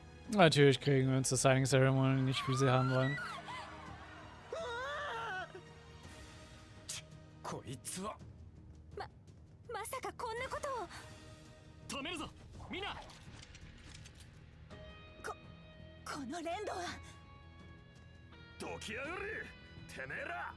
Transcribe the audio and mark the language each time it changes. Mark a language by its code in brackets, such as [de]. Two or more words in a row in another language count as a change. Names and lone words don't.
[de] Natürlich kriegen wir uns das [en] Signing Ceremony [de] nicht, wie sie haben wollen. [ja] こいつはまさかこんなことを。止めるぞみんな。この連動はどきやがれてめえら。